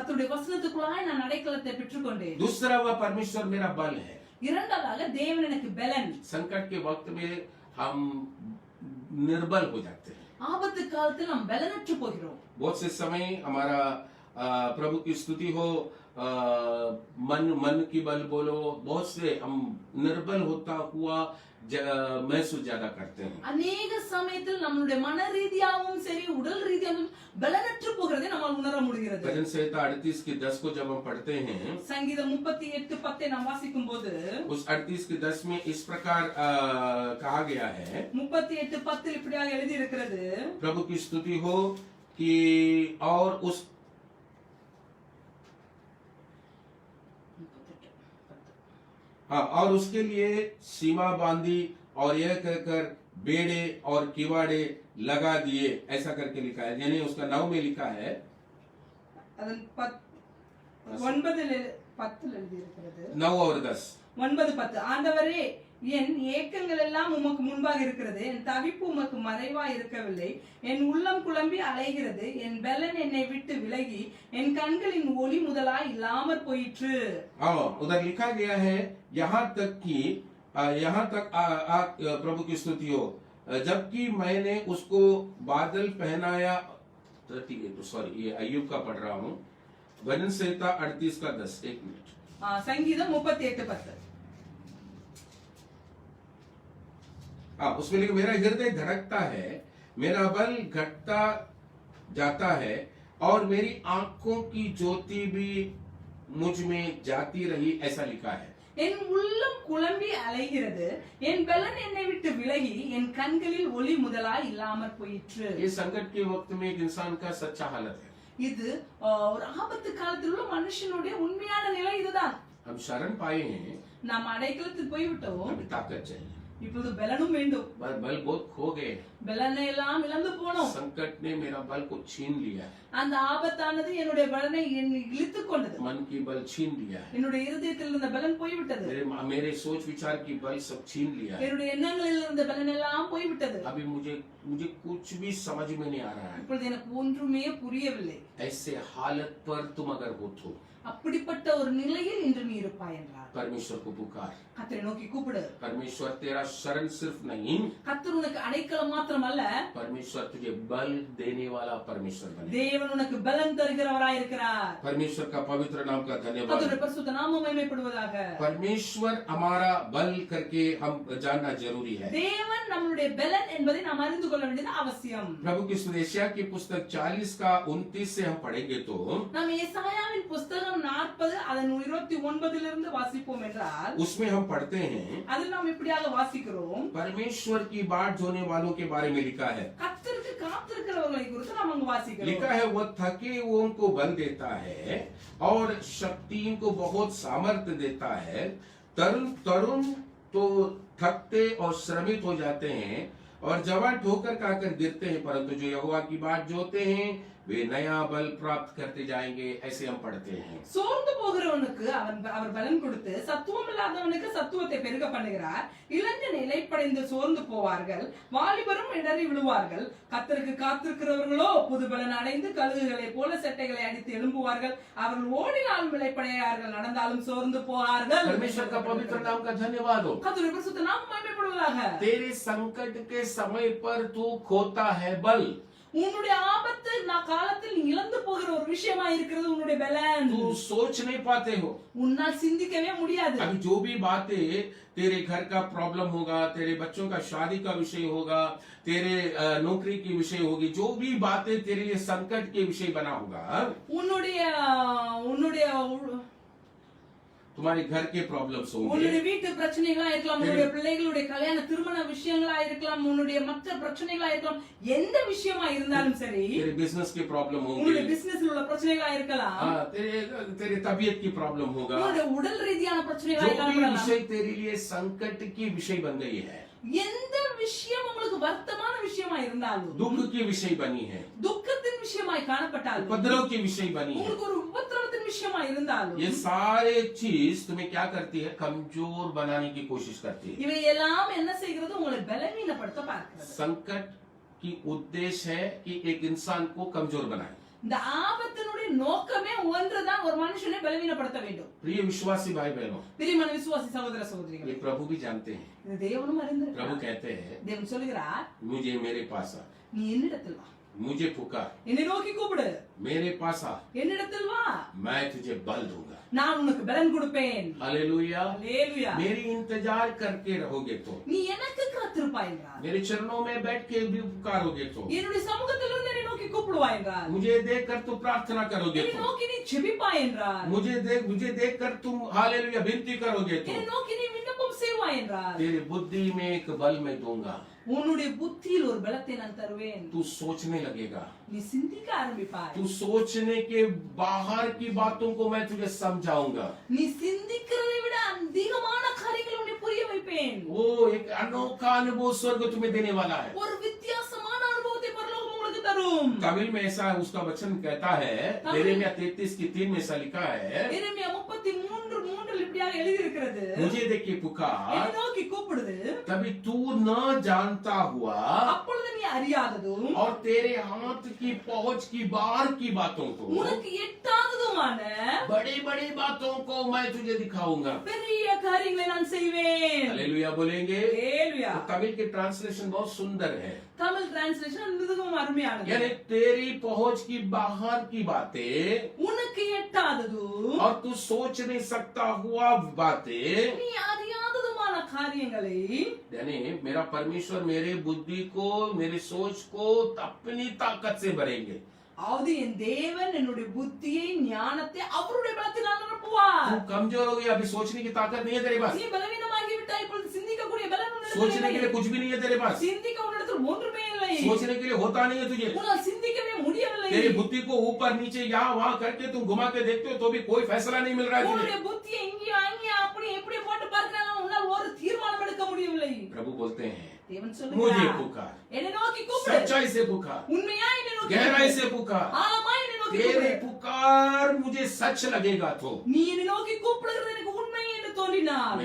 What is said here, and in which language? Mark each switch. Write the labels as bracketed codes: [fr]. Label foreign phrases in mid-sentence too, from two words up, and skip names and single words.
[ta] கர்த்தருடைய வசனத்துக்குள்ளாய் நான் அடைக்கலத்தை பெற்றுக்கொண்டேன்। [hi] दूसरा वह परमेश्वर मेरा बल है। [ta] இரண்டாவதாக தேவன் எனக்கு பலன்। [hi] संकट के वक्त में हम निर्बल हो जाते हैं। [ta] ஆபத்து காலத்தில் நாம் பலனற்று போகிறோம்। [hi] बहुत से समय हमारा प्रभु की स्तुति हो, मन की बल बोलो, बहुत से हम निर्बल होता हुआ महसूस ज्यादा करते हैं। [ta] அநேக சமயத்தில் நம்மளுடைய மன ரீதியாகவும் சரி உடல் ரீதியாகவும் பலனற்று போகிறதை நம்மால் உணர முடிகிறது। [hi] भजन संहिता 38 की 10 को जब हम पढ़ते हैं, [ta] சங்கீதம் 38:10 நாம் வாசிக்கும் போது [hi] उस 38 की 10 में इस प्रकार कहा गया है, [ta] 38:10 இப்படியாக எழுதி இருக்கிறது, [hi] प्रभु की स्तुति हो कि और उस हाँ, और उसके लिए सीमा बांधी और यह कहकर बेड़े और किवाड़े लगा दिए, ऐसा करके लिखा है। यानी उसका 9 में लिखा है, [ta] அதன் 9:10 எழுதி இருக்கிறது, [hi] 9 और 10 [ta] 9:10 ஆண்டவரே என் ஏக்கங்கள் எல்லாம் உமக்கு முன்பாக இருக்கிறது, என் தவிப்பு உமக்கு மறைவாய் இருக்கவில்லை, என் உள்ளம் குழம்பி அலைகிறது, என் பலன் என்னை விட்டு விலகி என் கண்களின் ஒளி முதலாய் இல்லாமற் போயிற்று। [hi] हाँ, उधर लिखा गया है यहाँ तक कि यहाँ तक प्रभु की स्तुति हो। जबकि मैंने उसको बादल पहनाया, सॉरी ये अय्यूब का पढ़ रहा हूँ, भजन संहिता 38 का 10, 1 मिनट। [ta] சங்கீதம் 38:10. [hi] उसमें लिखा मेरा हृदय धड़कता है, मेरा बल घटता जाता है और मेरी आंखों की ज्योति भी मुझ में जाती रही, ऐसा लिखा है। [ta] என் உள்ளம் குழம்பி அலைகிறது, என் பலன் என்னை விட்டு விலகி என் கண்களில் ஒளி முதலாய் இல்லாமற் போயிற்று. [hi] ये संकट के वक्त में एक इंसान का सच्चा हालत है। [ta] இது ஒரு ஆபத்து காலத்தில் உள்ள மனுஷனுடைய உண்மையான நிலை இதுதான். [hi] हम शरण पाए हैं, [ta] நாம் அடைக்கலத்துக்கு போய்விட்டோம், [hi] अभी ताकत चाहिए, [ta] இப்பொழுது பலனும் வேண்டும். [hi] बल बहुत खो गए, [ta] பலனை எல்லாம் இழந்து போனோம். [hi] संकट ने मेरा बल को छीन लिया, [ta] அந்த ஆபத்தானது என்னுடைய பலனை இழுத்துக் கொண்டது, [hi] मन की बल छीन लिया, [ta] என்னுடைய இருதயத்தில் இருந்த பலன் போய்விட்டது, [hi] मेरे सोच विचार की बल सब छीन लिया, [ta] என்னுடைய எண்ணங்களில் இருந்த பலன் எல்லாம் போய்விட்டது. [hi] अभी मुझे कुछ भी समझ में नहीं आ रहा है। [ta] இப்பொழுது எனக்கு ஒன்றுமே புரியவில்லை. [hi] ऐसे हालत पर तुम अगर हो तो [ta] அப்படிப்பட்ட ஒரு நிலையில் இன்று நீ இருப்பாய் என்றார். [hi] परमेश्वर को पुकार, [ta] கர்த்தரை நோக்கி கூப்பிடு. [hi] परमेश्वर तेरा शरण सिर्फ नहीं, [ta] கர்த்தர் உனக்கு அடைக்கலம் மாத்திரமல்ல, [hi] परमेश्वर तुझे बल देने वाला परमेश्वर बने। [ta] தேவன் உனக்கு பலன் தருகிறவராய் இருக்கிறார். [hi] परमेश्वर का पवित्र नाम का धन्यवाद। [ta] கர்த்தருடைய பரிசுத்த நாமம் மகிமைப்படுவதாக. [hi] परमेश्वर हमारा बल करके हम जानना जरूरी है। [ta] தேவன் நம்மளுடைய பலன் என்பதை நாம் அறிந்து கொள்ள வேண்டியது அவசியம். [hi] प्रभु की एशिया की पुस्तक 40 का 29 से हम पढ़ेंगे तो [ta] நாம் ஏசாயாவின் புத்தகம் 40 அதன் 29 இலிருந்து வாசிப்போம் என்றால் [hi] उसमें हम पढ़ते हैं, [ta] அதில் நாம் இப்படியாக வாசிக்கிறோம். [hi] परमेश्वर की बाट जोने वालों के बारे में लिखा है। [ta] கர்த்தருக்கு காத்திருக்கிறவர்களை குறித்து நாம் அங்கு வாசிக்கிறோம். [hi] लिखा है वो थके हुओं को बल देता है और शक्ति को बहुत सामर्थ्य देता है। तरुण तो थकते और श्रमित हो जाते हैं और जवान ठोकर खाकर गिरते हैं, परंतु जो यहोवा की बाट जोते हैं वे नया बल प्राप्त करते जाएंगे, ऐसे हम पढ़ते हैं। [ta] சோர்ந்து போகிறவனுக்கு அவர் பலன் கொடுத்து சத்துவம் இல்லாதவனுக்கு சத்துவத்தை பெருக பண்ணுகிறார். இளைஞர் இளைப்படைந்து சோர்ந்து போவார்கள், வாலிபரும் இடறி விழுவார்கள். கர்த்தருக்கு காத்திருக்கிறவர்களோ புது பலன் அடைந்து கழுகுகளை போல செட்டைகளை அடித்து எழும்புவார்கள். அவர்கள் ஓடினாலும் இளைப்படையார்கள், நடந்தாலும் சோர்ந்து போவார்கள். [hi] परमेश्वर का पवित्र नाम का धन्यवाद हो। [ta] கர்த்தருடைய பரிசுத்த நாமம் மகிமைப்படுவதாக. [hi] तेरे संकट के समय पर तू खोता है बल, [ta] உன்னுடைய ஆபத்து காலத்தில் நீ இழந்து போகிற ஒரு விஷயமா இருக்கிறது உன்னுடைய பலன். [hi] तू सोच नहीं पाते हो। [ta] உன்னால் சிந்திக்கவே முடியாது. [hi] अभी जो भी बातें तेरे घर का प्रॉब्लम होगा, तेरे बच्चों का शादी का विषय होगा, तेरे नौकरी की विषय होगी, जो भी बातें तेरे लिए संकट के विषय बना होगा, [ta] உன்னுடைய [hi] तुम्हारे घर के प्रॉब्लम्स होंगे, [ta] உன்னுடைய வீட்டு பிரச்சனைகளா இருக்கலாம், உன்னுடைய பிள்ளைகளுடைய கல்யாண திருமண விஷயங்களா இருக்கலாம், உன்னுடைய மற்ற பிரச்சனைகளா இருக்கலாம், எந்த விஷயமா இருந்தாலும் சரி, [hi] तेरे बिजनेस के प्रॉब्लम [ta] உன்னுடைய [hi] होंगे, [ta] பிசினஸ்ல உள்ள பிரச்சனைகளா இருக்கலாம், [hi] तेरे तबीयत की प्रॉब्लम होगा, [ta] உன்னுடைய உடல் ரீதியான பிரச்சனைகளா [hi] जो भी [ta] இருக்கலாம். [hi] विषय तेरे लिए संकट की विषय बन गई है, [ta] எந்த விஷயம் உங்களுக்கு வருத்தமான விஷயமா இருந்தாலும், [hi] दुख की विषय बनी है, [ta] துக்கத்தின் விஷயமாய் காணப்பட்டாலும், [hi] उपद्रव की विषय बनी है, [ta] உங்களுக்கு ஒரு உபத்திரவத்தின் விஷயமா இருந்தாலும், [hi] ये सारे चीज तुम्हें क्या करती है? कमजोर बनाने की कोशिश करती है। [ta] இவை எல்லாம் என்ன செய்கிறது? உங்களை பலவீனப்படுத்த பார்க்கிறது. [hi] संकट की उद्देश्य है कि एक इंसान को कमजोर बनाए। [ta] இந்த ஆபத்தினுடைய நோக்கமே ஒன்றுதான், ஒரு மனுஷனை பலவீனப்படுத்த வேண்டும். [hi] प्रिय विश्वासी भाई बहनों, [ta] பிரியமான விசுவாசி சகோதர சகோதரிகளே, [hi] ये प्रभु भी जानते हैं। [ta] இது தேவனும் [hi] प्रभु [ta] அறிந்திருக்கிறார். [hi] कहते हैं [ta] தேவன் சொல்கிறார், [hi] मुझे मेरे पास आ, [ta] நீ என்னிடத்தில் வா, [hi] मुझे पुकार, [ta] என்னை நோக்கி கூப்பிடு, [hi] मेरे पास आ, [ta] என்னிடத்தில் வா, [hi] मैं तुझे बल दूंगा। [ta] நான் உனக்கு பலன் கொடுப்பேன். [hi] हालेलुया। [ta] அல்லேலூயா. [hi] मेरी इंतजार करके रहोगे तो, [ta] நீ எனக்கு காத்திருப்பாய் என்றார். [hi] मेरे चरणों में बैठ के भी पुकारोगे तो, [ta] என்னுடைய சமூகத்திலிருந்து என்னை நோக்கி கூப்பிடுவாய் என்றார். [hi] मुझे देखकर तुम प्रार्थना करोगे [ta] என்னை [hi] तो, [ta] நோக்கி நீ ஜெபிப்பாய் என்றார். [hi] मुझे देखकर तुम हालेलुया विनती करोगे तो, [ta] என்னை நோக்கி நீ விண்ணப்பம் செய்வாய் என்றார். [hi] तेरी बुद्धि में एक बल मैं दूंगा। [ta] உன்னுடைய புத்தியில் ஒரு பலத்தை நான் தருவேன். [hi] तू सोचने लगेगा, [ta] நீ சிந்திக்க ஆரம்பிப்பாய். [hi] तू सोचने के बाहर की बातों को मैं तुझे समझाऊंगा। [ta] நீ சிந்திக்கிறதை விட அதிகமான காரியங்களை உன்னை புரிய வைப்பேன். [hi] वो एक अनोखा अनुभव स्वर्ग तुम्हें देने वाला है। [ta] ஒரு வித்தியாசமான அனுபவத்தை பரலோகம் உங்களுக்கு தரும். [hi] तमिल में ऐसा उसका वचन कहता है, यिर्मयाह 33:3 में ऐसा लिखा है, [ta] எரேமியா 33:3 இப்படியாக எழுதி இருக்கிறது, [hi] मुझे देख के पुकार, [ta] என்னை நோக்கி கூப்பிடுது, [hi] तभी तू न जानता हुआ [ta] அப்பொழுது நீ அறியாததும் [hi] और तेरे हाथ की पहुंच की बाहर की बातों को, [ta] உனக்கு எட்டாததுமான [hi] बड़ी बड़ी बातों को मैं तुझे दिखाऊंगा। [ta] பெரிய காரியங்களை நான் செய்வேன். [hi] हालेलुया बोलेंगे। [ta] ஹalleluya. [hi] तो तमिल की ट्रांसलेशन बहुत सुंदर है, [ta] தமிழ் டிரான்ஸ்லேஷன் மிகவும் அருமையானது. [hi] यानी तेरी पहुंच की बाहर की बातें [ta] உனக்கு எட்டாததும் [hi] और तू सोच नहीं सकता हुआ बातें, [ta] நீ அறியாததுமான காரியங்களை [hi] यानी मेरा परमेश्वर मेरे बुद्धि को, मेरी सोच को अपनी ताकत से भरेंगे। [ta] அதாவது என் தேவன் என்னுடைய புத்தியை ஞானத்தை அவருடைய பலத்தினால் நிரப்புவார். [hi] तू कमजोर हो गया, अभी सोचने की ताकत नहीं है तेरे पास, [ta] நீ பலவீனமாகி விட்டாய், இப்பொழுது சிந்திக்கக்கூடிய பலன் உன்னிடத்தில் [hi] सोचने के [ta] இல்லை. [hi] लिए कुछ भी नहीं है तेरे पास, [ta] சிந்திக்க உன்னிடத்தில் ஒன்றுமே இல்லை. [hi] सोचने के लिए होता नहीं है तुझे। [ta] உன்னால் சிந்திக்கவே முடியவில்லை. [hi] तेरी बुद्धि को ऊपर नीचे यहाँ वहाँ करके तुम घुमा के देखते हो तो भी कोई फैसला नहीं मिल रहा है तुझे। [ta] உன்னுடைய புத்தியை இங்கேயும் அங்கேயும் அப்படி எப்படி போட்டு பார்க்கிறாங்க, உன்னால் ஒரு தீர்மானம் எடுக்க முடியவில்லை. [hi] प्रभु बोलते हैं [ta] தேவன் [hi] मुझे [ta] சொல்லுகிறார், [hi] पुकार, [ta] என்னை நோக்கி கூப்பிடு, [hi] सच्चाई से पुकार, [ta] உண்மையாய் என்னை நோக்கி [hi] गहराई [ta] கூப்பிடு, [hi] से पुकार। [ta] ஆழமாய் என்னை நோக்கி [hi] तेरे [ta] கூப்பிடு. [hi] पुकार मुझे सच लगेगा तो [ta] நீ என்னை நோக்கி கூப்பிடுகிறது எனக்கு உண்மை என்று தோன்றினால்